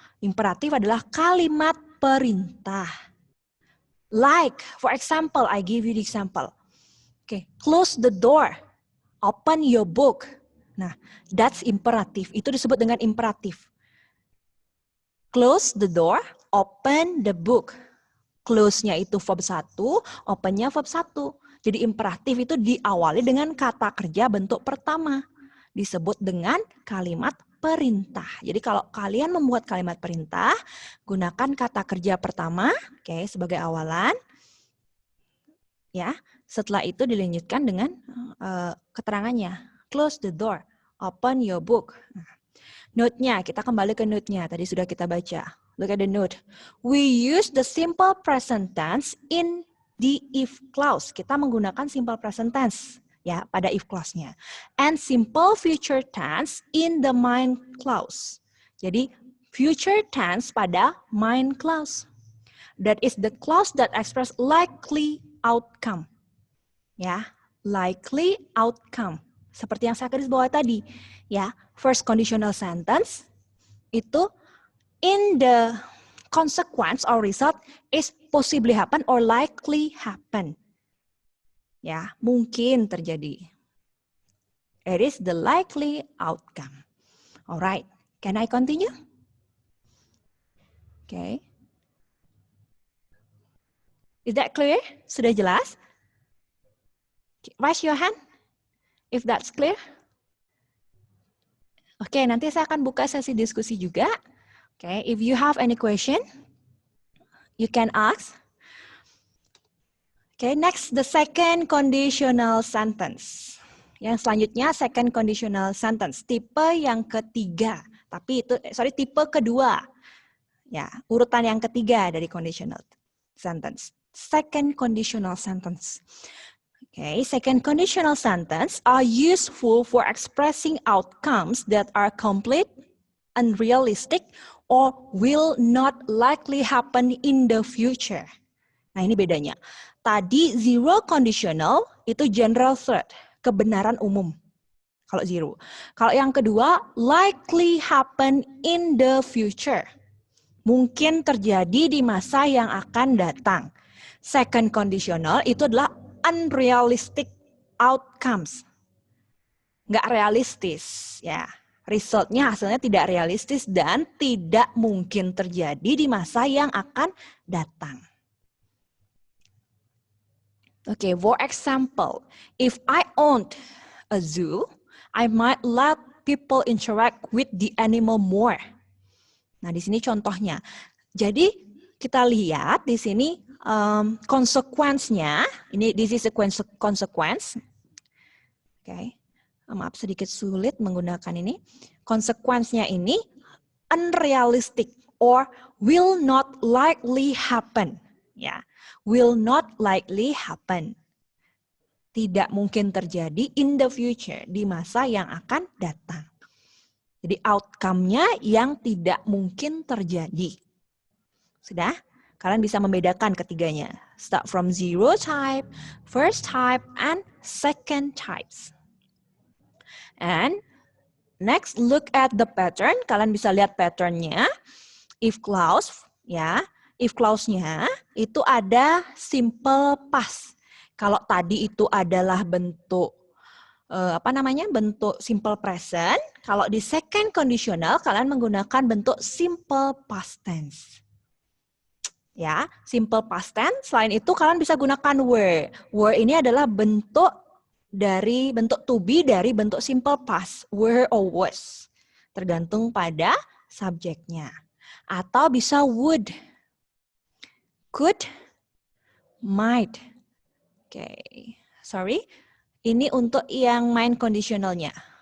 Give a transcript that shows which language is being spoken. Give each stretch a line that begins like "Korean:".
Indonesian: Imperatif adalah kalimat perintah.
English: Like, for example, I give you the example. Okay, close the door, open your book. Nah, that's imperatif.
Indonesian: Itu disebut dengan imperatif.
English: Close the door, open the book.
Indonesian: Close-nya itu verb 1, open-nya verb 1. Jadi imperatif itu diawali dengan kata kerja bentuk pertama. Disebut dengan kalimat perintah. Jadi kalau kalian membuat kalimat perintah, gunakan kata kerja pertama, oke, sebagai awalan. Ya, setelah itu dilanjutkan dengan keterangannya.
English: Close the door, open your book.
Indonesian: Note-nya, kita kembali ke note-nya. Tadi sudah kita baca.
English: Look at the note. We use the simple present tense in the if clause.
Indonesian: Kita menggunakan simple present tense ya pada if clause-nya.
English: And simple future tense in the mind clause.
Indonesian: Jadi future tense pada mind clause.
English: That is the clause that express likely outcome.
Indonesian: Ya, likely outcome. Seperti yang saya garis bawah tadi, ya.
English: First conditional sentence itu in the consequence or result is possibly happen or likely happen.
Indonesian: Ya, mungkin terjadi.
English: It is the likely outcome. Alright, can I continue? Okay. Is that clear?
Indonesian: Sudah jelas?
English: Raise your hand if that's clear.
Indonesian: Oke, nanti saya akan buka sesi diskusi juga.
English: Okay, if you have any question, you can ask. Okay, next the second conditional sentence.
Indonesian: Yang selanjutnya second conditional sentence, tipe yang ketiga. Tapi itu tipe kedua. Ya, urutan yang ketiga dari conditional sentence.
English: Second conditional sentence. Okay, second conditional sentence are useful for expressing outcomes that are complete, unrealistic, or will not likely happen in the future.
Indonesian: Nah, ini bedanya. Tadi zero conditional itu general truth, kebenaran umum. Kalau zero. Kalau yang kedua,
English: likely happen in the future.
Indonesian: Mungkin terjadi di masa yang akan datang. Second conditional itu adalah unrealistic outcomes. Nggak realistis, ya. Resultnya hasilnya tidak realistis dan tidak mungkin terjadi di masa yang akan datang.
English: Okay, for example, if I owned a zoo, I might let people interact with the animal more.
Indonesian: Nah, di sini contohnya. Jadi kita lihat di sini konsekuensinya.
English: Ini this is a consequence. Okay.
Indonesian: Maaf sedikit sulit menggunakan ini.
English: Konsekuensinya ini unrealistic or will not likely happen. Ya, will not likely happen.
Indonesian: Tidak mungkin terjadi
English: in the future,
Indonesian: di masa yang akan datang. Jadi outcome-nya yang tidak mungkin terjadi. Sudah? Kalian bisa membedakan ketiganya.
English: Start from zero type, first type, and second types. And next, look at the pattern.
Indonesian: Kalian bisa lihat pattern-nya. If clause, ya. If clause-nya itu ada simple past. Kalau tadi itu adalah bentuk bentuk simple present. Kalau di second conditional kalian menggunakan bentuk simple past tense. Ya, simple past tense. Selain itu kalian bisa gunakan were. Were ini adalah bentuk dari bentuk to be dari bentuk simple past, were or was. Tergantung pada subjeknya. Atau bisa would, could, might.
English: Sorry.
Indonesian: Ini untuk yang main conditionalnya.